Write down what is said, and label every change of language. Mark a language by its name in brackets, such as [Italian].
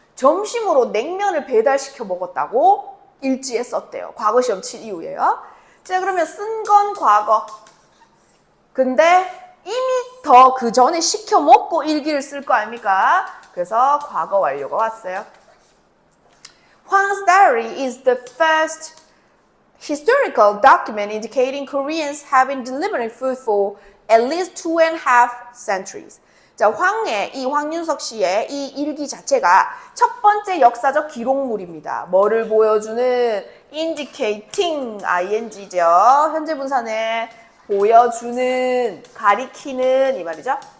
[Korean] 점심으로 냉면을 배달시켜 먹었다고 일지에 썼대요. 과거 시험 칠 이후에요. 자, 그러면 쓴 건 과거. 근데 이미 더 그 전에 시켜 먹고 일기를 쓸 거 아닙니까? 그래서 과거 완료가 왔어요. [English] Hwang's diary is the first historical document indicating Koreans have been delivering food for at least 2.5 centuries. [Korean] 자, 이 황윤석 씨의 이 일기 자체가 첫 번째 역사적 기록물입니다. 뭐를 보여주는 indicating ing죠. 현재 분사는 보여주는, 가리키는 이 말이죠.